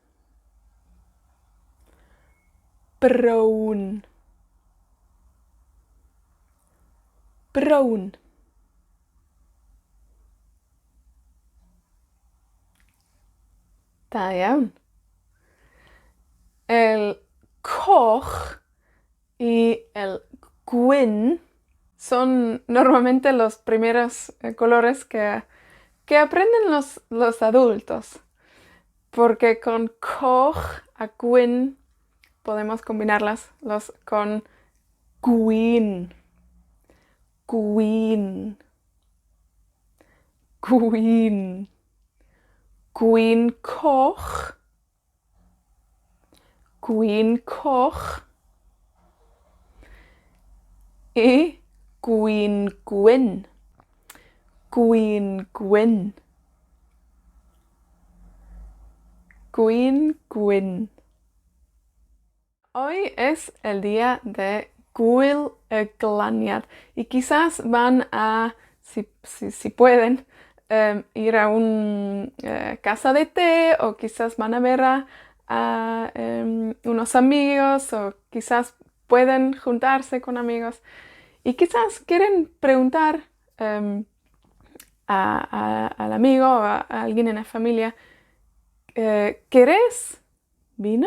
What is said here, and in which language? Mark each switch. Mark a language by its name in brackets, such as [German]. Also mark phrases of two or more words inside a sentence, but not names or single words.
[Welsh] Brown. Brown. Da iawn. [Spanish] El coch y el gwyn son normalmente los primeros colores que aprenden los adultos. Porque con [Welsh] coch a gwyn [Spanish] podemos combinarlas con gwyn. [Welsh] Gwyn. Gwyn. Gwyn coch. Gwyn coch. Y gwyn gwyn. Gwyn gwyn. Gwyn gwyn. [Spanish] Hoy es el día de Gwyl y Glaniad y quizás van a, si pueden, ir a una casa de té o quizás van a ver a unos amigos o quizás pueden juntarse con amigos y quizás quieren preguntar al amigo o a alguien en la familia, ¿querés vino?